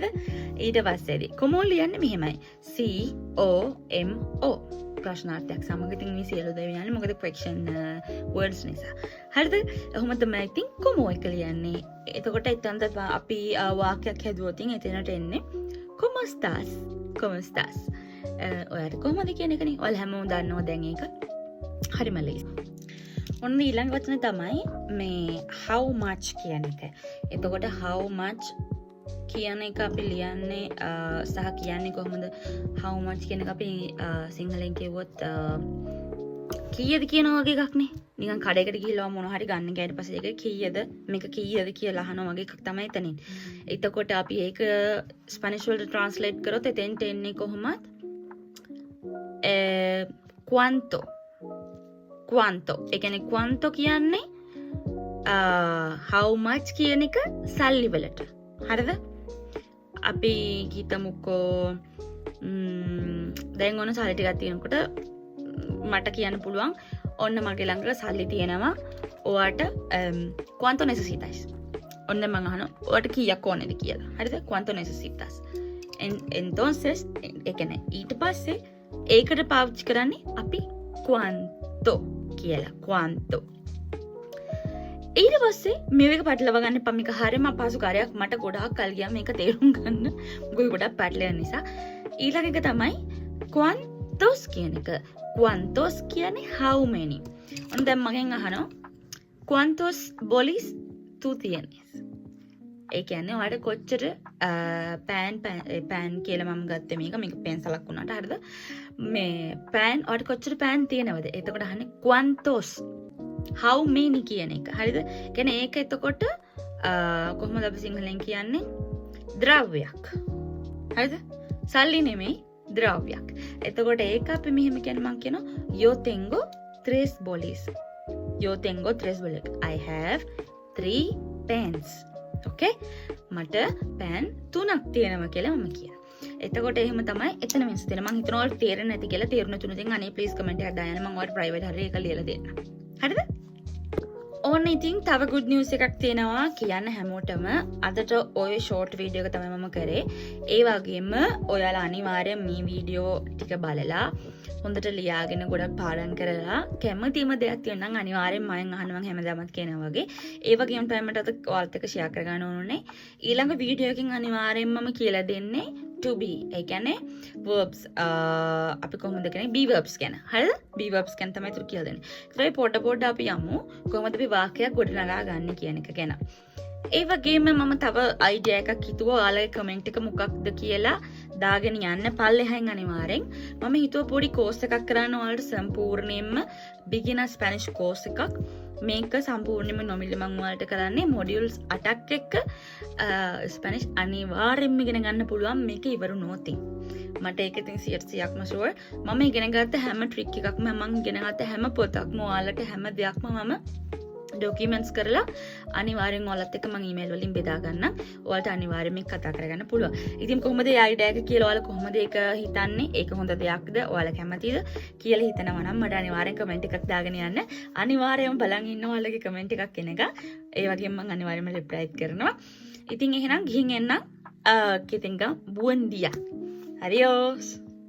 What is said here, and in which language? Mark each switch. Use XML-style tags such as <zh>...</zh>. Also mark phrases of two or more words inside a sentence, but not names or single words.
<si>ඊට පස්සේදී como ලියන්නේ මෙහෙමයි. C O M O. ප්‍රශ්නාර්ථයක් සමග ඉතින් මේ සියලු දේ යන්නේ මොකද question words නිසා. හරිද? එහෙනම් තමයි ඉතින් como එක ලියන්නේ. එතකොට එතනද අපි වාක්‍යයක් හැදුවොත් එතනට එන්නේ</si> <es>como estás? como estás?</es> <si>ඔයාට කොහොමද කියන එකනේ. ඔයාලා හැමෝම දන්නවා දැන් ඒක. හරිම ලේසි. ඔන්න ඊළඟ වචනේ තමයි මේ</si> <en>how much</en> <si>කියන එක. එතකොට</si> <en>how much</en> <si>කියන එක අපි ලියන්නේ සහ කියන්නේ කොහොමද</si> <en>how much</en> <si>කියන එක අපි සිංහලෙන් කිව්වොත් කීයද කියන වගේ එකක් නේ. නිකන් කඩේකට ගිහිල්ලා මොනවා හරි ගන්න ගියාට පස්සේ ඒක කීයද මේක කීයද කියලා අහනවා වගේ එකක් තමයි එතනින්. එතකොට අපි ඒක ස්පැනිෂ් වලට ට්‍රාන්ස්ලේට් කරොත් එතෙන්ට එන්නේ කොහොමද?</si> <es>cuánto. cuánto.</es> <si>ඒ කියන්නේ cuánto කියන්නේ</si> <en>how much</en> <si>කියන එක සල්ලි වලට. හරිද? අපි හිතමුකෝ දැන් ඔන්න සල්ලි ටිකක් තියෙනකොට මට කියන්න පුළුවන් ඔන්න මගේ ළඟ සල්ලි තියෙනවා ඔයාට</si> <es>cuánto necesitas.</es> <si>ඔන්න මම අහනවා ඔයාට කීයක් ඕනේද කියලා. හරිද?</si> <es>cuánto necesitas. entonces</es> <si>ඒ කියන්නේ ඊට පස්සේ ඒකට පාවිච්චි කරන්නේ අපි cuánto කියලා. cuánto. ඊට පස්සේ මේක පැටලව ගන්න එපා. මේක හරියම අපහසු කාර්යයක්. මට ගොඩාක් කල් ගියා මේක තේරුම් ගන්න. මොකද ගොඩක් පැටලෙන නිසා. ඊළඟ එක තමයි cuántos කියන එක. cuántos කියන්නේ</si> <en>how many.</en> <si>ඔන්න දැන් මගෙන් අහනවා</si> <es>cuántos bolis tú tienes.</es> <si>ඒ කියන්නේ ඔයාලට කොච්චර පෑන් කියලා මම ගත්තේ මේක පෙන්සලක් වුණාට හරිද? මේ පෑන් ඔයාලට කොච්චර පෑන් තියෙනවද? එතකොට අහන්නේ cuántos</si> <en>how many</en> <si>කියන එක. හරිද? කියන්නේ ඒක එතකොට කොහොමද අපි සිංහලෙන් කියන්නේ? ද්‍රව්‍යයක්. හරිද? සල්ලි නෙමෙයි ද්‍රව්‍යයක්. එතකොට ඒක අපි මෙහෙම කියන්නේ මම කියනවා</si> <es>yo tengo 3 bolis. yo tengo 3 bolis.</es> <en>I have 3 pens. okay?</en> <si>මට පෑන් 3ක් තියෙනවා කියලා මම කියනවා. එතකොට එහෙම තමයි එතන වෙනස් දෙන. මම හිතනවා ඔයාලට තේරෙන්නේ නැති කියලා. තේරුණ තුනකින් අනේ</si> <en>please comment</en> <si>එකක් දාන්න. මම ඔයාලට ප්‍රයිවට් හරිය ඒක ලියලා දෙන්න. හරිද? ඕන්න ඉතින් තව</si> <en>good news</en> <si>එකක් තියෙනවා කියන්න හැමෝටම. අදට ඔය</si> <en>short video</en> <si>එක තමයි මම කරේ. ඒ වගේම ඔයාලා අනිවාර්යෙන් මේ වීඩියෝ ටික බලලා හොඳට ලියාගෙන ගොඩක් පාඩම් කරලා කැමතිම දෙයක් තියෙනවා නම් අනිවාර්යෙන් මම අහනවා හැමදාමත් කියනවා වගේ. ඒ වගේම තමයි මට අද ඔයාලත් එක්ක ෂෙයා කරගන්න ඕනේ. ඊළඟ වීඩියෝ එකකින් අනිවාර්යෙන් මම කියලා දෙන්නේ</si> <en>to be.</en> <si>ඒ කියන්නේ verbs අපි කොහොමද කියන්නේ</si> <en>be verbs</en> <si>ගැන. හරිද?</si> <en>be verbs</en> <si>ගැන තමයි තුරු කියලා දෙන්නේ. ඊට පස්සේ පොඩ අපි යමු කොහොමද අපි වාක්‍යයක් ගොඩනගා ගන්න කියන එක ගැන. ඒ වගේම මම තව අයිඩියා එකක් හිතුවා ඔයාලගේ කමෙන්ට් එක මොකක්ද කියලා දාගෙන යන්න පල්ලෙහායින් අනිවාර්යෙන්. මම හිතුවා පොඩි කෝස් එකක් කරන්න ඔයාලට සම්පූර්ණයෙන්ම</si> <en>beginner Spanish course</en> <si>එකක්. මේක සම්පූර්ණයෙන්ම නොමිලේ මම ඔයාලට කරන්නේ මොඩියුල්ස් 8ක් එක්ක ස්පැනිෂ් අනිවාර්යෙන්ම ඉගෙන ගන්න පුළුවන් මේක ඉවරුනොත්. මට ඒක ඉතින් 100%ක්ම ෂුවර්. මම ඉගෙන ගත්ත හැම ට්‍රික් එකක්ම මම ඉගෙන ගත්ත හැම පොතක්ම ඔයාලට හැම දෙයක්ම මම ඩොකියුමන්ට්ස් කරලා අනිවාර්යෙන් ඔයාලත් එක්ක මම ඊමේල් වලින් බෙදා ගන්නම්. ඔයාලට අනිවාර්යෙන් මේක කතා කරගන්න පුළුවන්. ඉතින් කොහොමද මේ අයිඩියා එක කියලා ඔයාලා කොහොමද ඒක හිතන්නේ? ඒක හොඳ දෙයක්ද? ඔයාලා කැමතිද කියලා හිතනවා නම් මට අනිවාර්යෙන් කමෙන්ට් එකක් දාගෙන යන්න. අනිවාර්යෙන්ම බලන් ඉන්න ඔයාලගේ කමෙන්ට් එකක් එන එක. ඒ වගේම මම අනිවාර්යෙන්ම රිප්ලයි කරනවා. ඉතින් එහෙනම් ගිහින් එන්න.</si> <es>que tengan buen día. Adiós.</es>